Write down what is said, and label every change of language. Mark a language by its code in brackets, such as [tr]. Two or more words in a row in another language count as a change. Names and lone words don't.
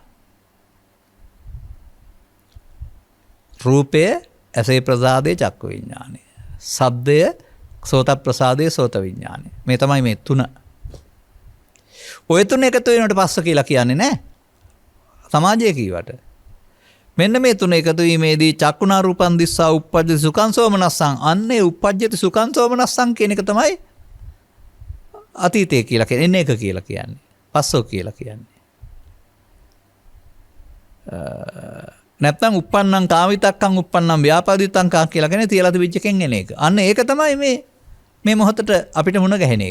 [si] රූපය, ඇසේ ප්‍රසාදේ, චක්කු විඥානය. ශබ්දය, සෝත ප්‍රසාදේ, සෝත විඥානය. මේ තමයි මේ තුන. ඔය තුන එකතු වෙනකොට පස්ස කියලා කියන්නේ නැහැ. සමාජයේ කීවට. මෙන්න මේ තුන එකතු වීමේදී [pi] චක්කුණා රූපං දිස්සා උප්පජ්ජති සුඛං සෝමනස්සං. [si] අන්නේ [pi] උප්පජ්ජති සුඛං සෝමනස්සං [si] කියන එක තමයි අතීතය කියලා කියන්නේ. එන එක කියලා කියන්නේ. පස්සෝ කියලා කියන්නේ. නැත්නම් [pi] උප්පන්නං කාමිතක්කං උප්පන්නං ව්‍යාපාදිතං [si] කා කියලා කියන්නේ තියලා තිබිච්ච එකෙන් එන එක. අන්න ඒක තමයි මේ මොහොතට අපිට මුණ ගැහෙන එක.